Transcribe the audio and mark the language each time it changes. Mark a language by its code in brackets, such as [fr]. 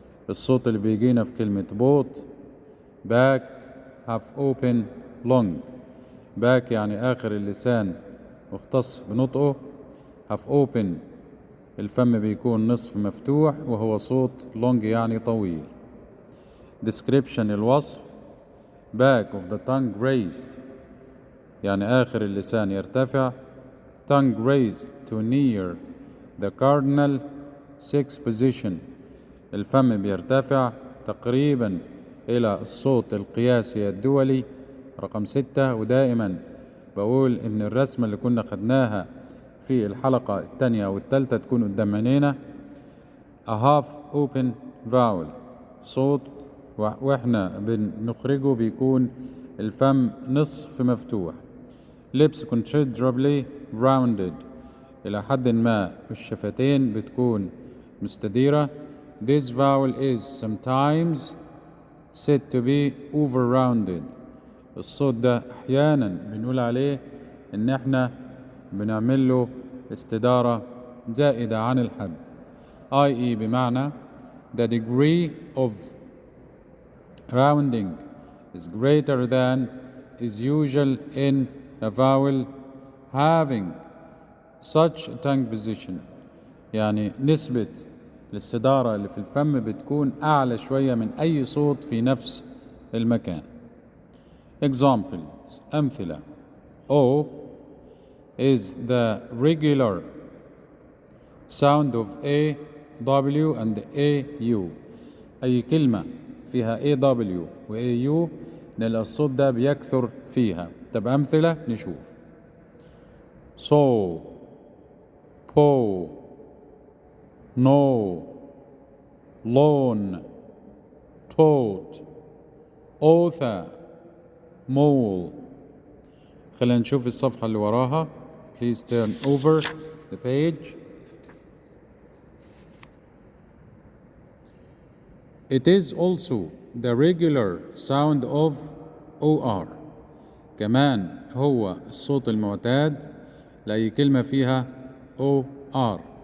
[ar] الصوت اللي بيجينا في كلمة boat. [en] back half open long. [ar] back يعني آخر اللسان مختص بنطقه. half open الفم بيكون نصف مفتوح، وهو صوت long يعني طويل. [en] description [ar] الوصف. [en] back of the tongue raised [ar] يعني آخر اللسان يرتفع. [en] tongue raised to near the cardinal 6 position [ar] الفم بيرتفع تقريبا إلى الصوت القياسي الدولي رقم 6. ودائما بقول إن الرسمة اللي كنا خدناها في الحلقة الثانية والثالثة تكون قدام عينينا. [en] a half open vowel [ar] صوت وإحنا بنخرجه بيكون الفم نصف مفتوح. [en] lips considerably rounded [ar] إلى حد ما الشفتين بتكون مستديرة. [en] This vowel is sometimes said to be over-rounded. [ar] الصوت ده أحيانا بنقول عليه إن إحنا بنعمل له استدارة زائدة عن الحد، i.e. بمعنى [en] the degree of rounding is greater than is usual in a vowel having such a tongue position. [ar] يعني نسبة الاستدارة اللي في الفم بتكون أعلى شوية من أي صوت في نفس المكان. [en] examples [ar] أمثلة. [en] O is the regular sound of A, W and A, U. [ar] أي كلمة فيها A, W و A, U نلاقي الصوت ده بيكثر فيها. طب أمثلة نشوف. [en] so, po, no, lawn, toad, author, mole. [ar] خلينا نشوف الصفحة اللي وراها. [en] Please turn over the page. It is also the regular sound of OR. [ar] كمان هو الصوت المعتاد لأي كلمة فيها OR.